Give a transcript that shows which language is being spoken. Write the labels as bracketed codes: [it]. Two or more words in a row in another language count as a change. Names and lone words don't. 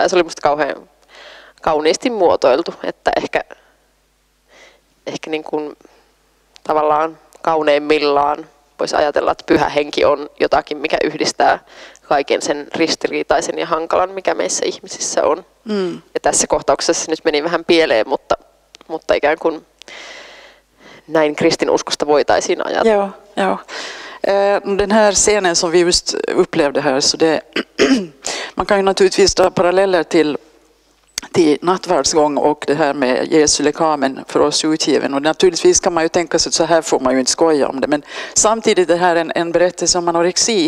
[fi] Ja se oli musta kauhean kauniisti muotoiltu, että ehkä niin kuin tavallaan kauneimmillaan voisi ajatella, että pyhä henki on jotakin, mikä yhdistää kaiken sen ristiriitaisen ja hankalan, mikä meissä ihmisissä on. Mm. Ja tässä kohtauksessa se nyt meni vähän pieleen, mutta ikään kuin näin kristinuskosta voitaisiin ajatella. [sv] Ja. Den här scenen som vi just upplevde här, så man kan ju naturligtvis dra paralleller till nattvardsgång och det här med Jesu lekamen för oss utgiven. Och naturligtvis kan man ju tänka sig att så här får man ju inte skoja om det. Men samtidigt det här är en berättelse om anorexi.